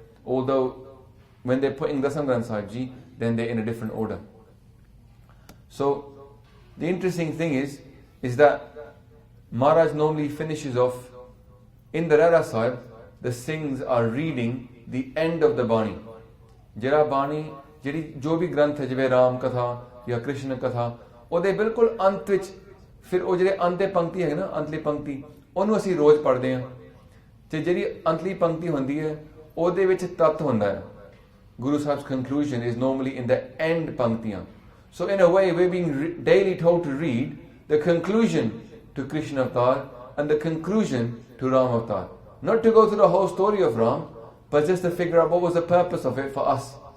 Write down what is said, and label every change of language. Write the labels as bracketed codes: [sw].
[en] Although when they're putting Dasam Granth Sahib Ji, then they're in a different order. So the interesting thing is that Maharaj normally finishes off in the Rehraas Sahib. The Singhs are reading the end of the Bani. [pa] ਜਿਹੜਾ ਬਾਣੀ ਜਿਹੜੀ ਜੋ ਵੀ ਗ੍ਰੰਥ ਹੈ ਜਿਵੇਂ ਰਾਮ ਕਥਾ ਜਾਂ ਕ੍ਰਿਸ਼ਨ ਕਥਾ ਉਹਦੇ ਬਿਲਕੁਲ ਅੰਤ ਵਿੱਚ ਫਿਰ ਉਹ ਜਿਹੜੇ ਅੰਤੇ ਪੰਕਤੀ ਹੈ ਨਾ ਅੰਤਲੀ ਪੰਕਤੀ ਉਹਨੂੰ ਅਸੀਂ ਰੋਜ਼ ਪੜ੍ਹਦੇ ਹਾਂ ਤੇ ਜਿਹੜੀ ਅੰਤਲੀ ਪੰਕਤੀ ਹੁੰਦੀ ਹੈ ਉਹਦੇ ਵਿੱਚ ਤੱਤ ਹੁੰਦਾ ਹੈ. [en] Guru Sahib's conclusion is normally in the end panktiyan. So in a way we're being daily told to read the conclusion to Krishna avatar and the conclusion to Ram avatar. Not to go through the whole story of Ram, but just to figure out what was the purpose of it for us.